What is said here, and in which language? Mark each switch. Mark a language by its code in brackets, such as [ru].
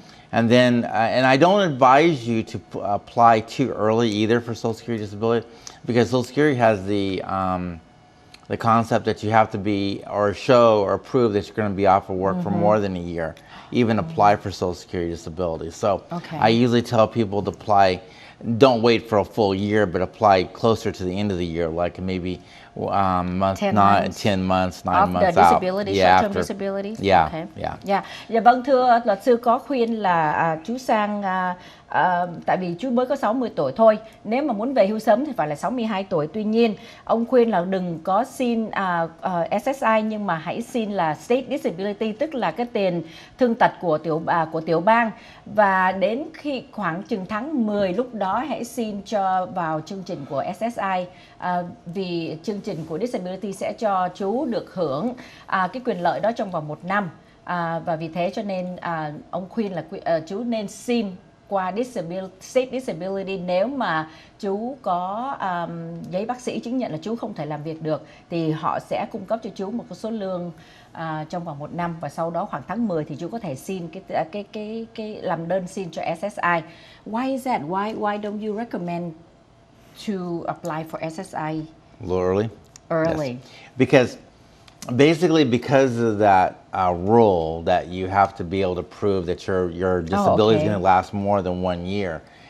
[en] And then, and I don't advise you to apply too early either for Social Security disability, because Social Security has the concept that you have to be, or show or prove that you're going to be off of work for more than a year, even apply for Social Security disability. So I usually tell people to apply, don't wait for a full year, but apply closer to the end of the year, like maybe 10 months, 9 months out. Disability, short-term disability. Yeah, Okay. yeah. Yeah. [vi] Dạ vâng, thưa luật sư, có khuyên là chú Sang, tại vì chú mới có 60 tuổi thôi, nếu mà muốn về hưu sớm thì phải là 62 tuổi. Tuy nhiên, ông khuyên là đừng có xin SSI, nhưng mà hãy xin là State Disability, tức là cái tiền thương tật của tiểu bang. Và đến khi khoảng chừng tháng 10, lúc đó hãy xin cho vào chương trình của SSI, vì chương trình của Disability sẽ cho chú được hưởng cái quyền lợi đó trong vòng 1 năm. Và vì thế cho nên ông khuyên là chú nên xin qua State Disability. Nếu mà chú có giấy bác sĩ chứng nhận là chú không thể làm việc được, thì họ sẽ cung cấp cho chú một cái số lương trong vòng 1 năm, và sau đó khoảng tháng 10 thì chú có thể xin cái làm đơn xin cho SSI. [en] Why is that? Why don't you recommend to apply for SSI A little early? early? Yes. Because basically, because of that rule that you have to be able to prove that your disability is going to last more than 1 year.